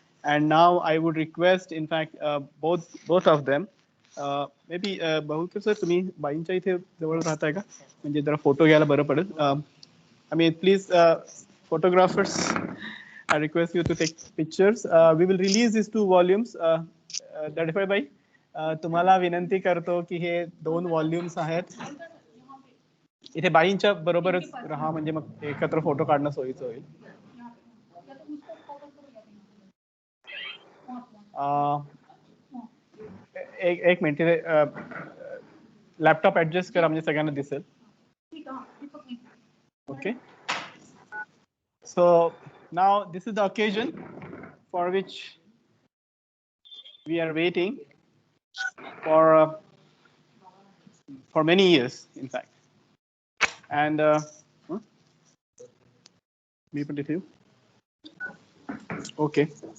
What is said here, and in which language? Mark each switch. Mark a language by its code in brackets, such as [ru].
[en] And now I would request, in fact, both of them. [mr] Maybe Bahulkar sir, तुम्ही बाईंच्या इथे जवळ राहताय का? म्हणजे जरा फोटो घ्यायला बरं पडेल. [en] I mean, please, photographers, I request you to take pictures. We will release these two volumes. [mr] Dadify bhai, तुम्हाला विनंती करतो की हे 2 व्हॉल्यूम्स आहेत. इथे बाईंच्या बरोबरच राहा, म्हणजे मग एकत्र फोटो काढणं सोयीचं होईल. एक मिनिट, लॅपटॉप ऍडजस्ट करा म्हणजे सगळ्यांना दिसेल. [en] Okay. So now this is the occasion for which we are waiting for many years, in fact. And me put it here. Okay.